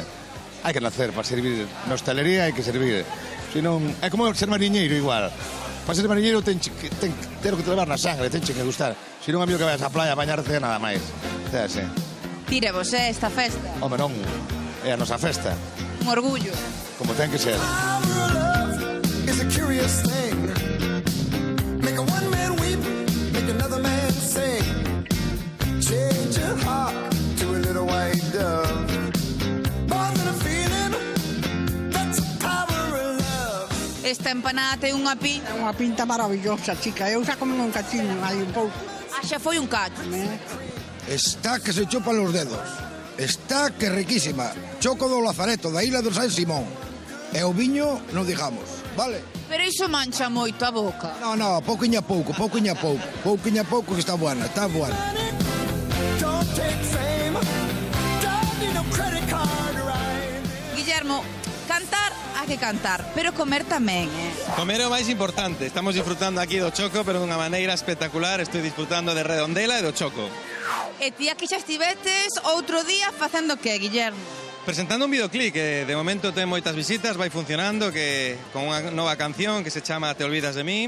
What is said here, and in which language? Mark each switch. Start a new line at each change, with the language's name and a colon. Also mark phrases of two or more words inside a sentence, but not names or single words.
Galician: Hai que nacer para servir na hostelería, hai que servir. Senón, é como ser mariñeiro igual. Para ser mariñeiro ten que ter o que te levar na sangre, ten que gustar. Se non, amigo, que vayas á playa a bañarte nada máis. Sí. Tírevos, esta festa. Home, non, é a nosa festa, Un orgullo. como ten que ser.
English: It's a curious thing. Make a one man weep, make another man sing. Change your heart to a little white dove. More than a feeling, that's the power of love.
Galician: Esta empanada ten unha pinta. Unha pinta maravillosa, chica. Eu xa comen un cachiño aí un pouco. Xa foi un cacho.
Spanish: Está que se chupan los dedos.
Galician: Está que riquísima. Choco do Lazareto, da Isla do San Simón. E o viño non digamos, vale? Pero iso mancha moito a boca. No, pouquiña pouco. Pouquiña pouco que
Spanish: está buena, está buena.
English: Don't take fame, don't need no credit card to ride.
Galician: Guillermo, cantar hai que cantar, pero comer tamén, Comer é o máis importante. Estamos disfrutando aquí do choco, pero dunha maneira espectacular. Estou disfrutando de Redondela e do choco. E ti aquí xa estivetes outro día facendo que, Guillermo? Presentando un videoclip que de momento ten moitas visitas, vai funcionando, que con unha nova canción que se chama Te olvidas de mí.